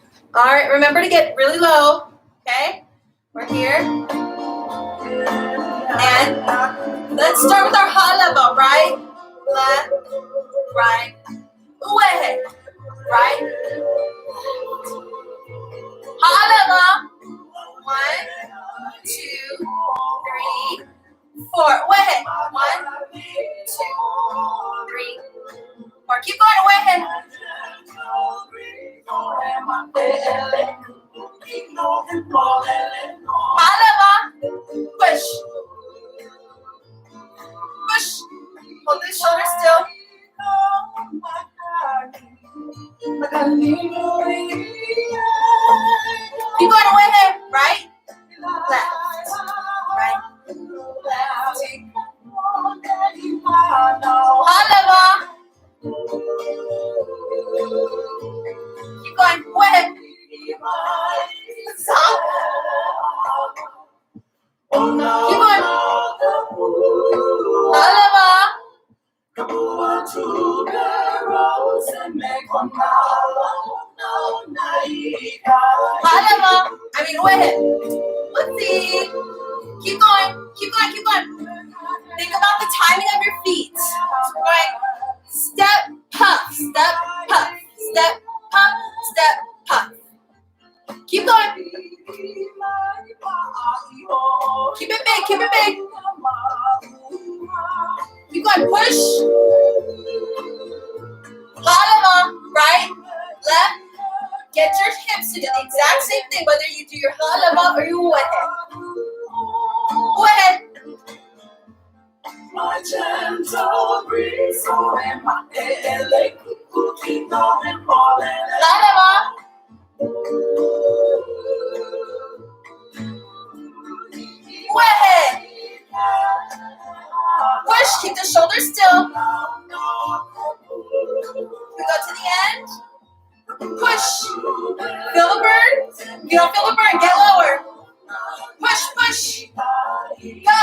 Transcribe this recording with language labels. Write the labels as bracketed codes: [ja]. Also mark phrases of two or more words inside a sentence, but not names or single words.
[en] All right, remember to get really low, okay? We're here. And let's start with our ʻāina, right? Left, right, uehe, right, ʻāina. 1, 2, 3, 4. Uehe. 1, 2, 3, 4. Keep going, uehe. ʻāina. Push. Push. Hold the shoulder still. Keep going, uehe. Right, left, right, left. ʻāina. Keep going, uehe. Stop. Keep going. [haw] ʻāina. ʻāina. Uehe. [en] Let's see. Keep going. Keep going. Keep going. Think about the timing of your feet. So we're going step, puff, step, puff, step, puff, step, puff. Keep going. Keep it big. Keep it big. Keep going. Push. ʻāina. Right, left. Get your hips to do the exact same thing, whether you do your ʻāina or your uehe. Uehe. My gentle breeze, and my mele, ʻāina. Uehe. Push, keep the shoulders still. We go to the end. Push. Feel the burn? If you don't feel the burn, get lower. Push, push. Go.